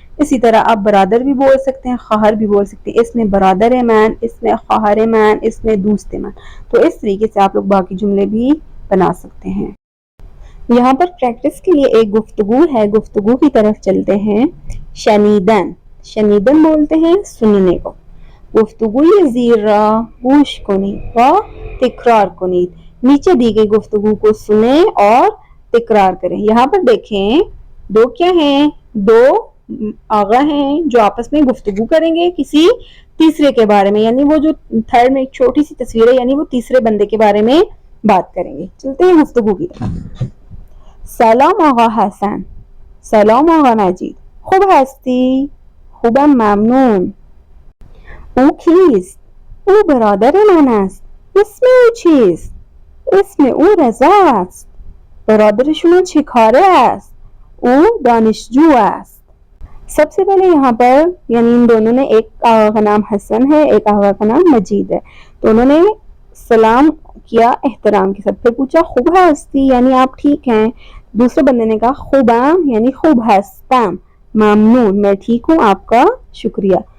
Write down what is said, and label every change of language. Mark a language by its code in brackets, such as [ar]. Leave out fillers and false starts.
[ur] اسی طرح آپ برادر بھی بول سکتے ہیں، خواہر بھی بول سکتے ہیں، اس میں [fa] برادر من، [ur] اس میں [fa] خواہر من، [ur] اس میں [fa] دوست من. [ur] تو اس طریقے سے آپ لوگ باقی جملے بھی بنا سکتے ہیں. یہاں پر پریکٹس کے لیے ایک گفتگو ہے، گفتگو کی طرف چلتے ہیں. شنیدن، شنیدن بولتے ہیں سننے کو. [fa] گفتگوی زیر را گوش کنید و تکرار کنید. [ur] نیچے دی گئی گفتگو کو سنیں اور تکرار کریں. یہاں پر دیکھیں دو کیا ہیں، دو آغا ہیں جو آپس میں گفتگو کریں گے کسی تیسرے کے بارے میں، یعنی وہ جو تھرڈ میں ایک چھوٹی سی تصویر ہے، یعنی وہ تیسرے بندے کے بارے میں بات کریں گے. چلتے ہیں گفتگو کی طرف. سلام آقا حسن. [fa] سلام آقا مجید. خوب هستی؟ خوبم ممنون. او کیست؟ او برادر من است. اسم او چیست؟ اسم او رضا است. برادر شما چه کاره است؟ او دانشجو است. [ur] سب سے پہلے یہاں پر یعنی ان دونوں نے، ایک آقا کا نام حسن ہے، ایک آقا کا نام مجید ہے، تو انہوں نے سلام کیا احترام کے ساتھ. پھر پوچھا [fa] خوب ہستی [ur] یعنی آپ ٹھیک ہیں. دوسرے بندے نے کہا خوبم یعنی [fa] خوب ہستم، [ur] ممنون میں ٹھیک ہوں، آپ کا شکریہ.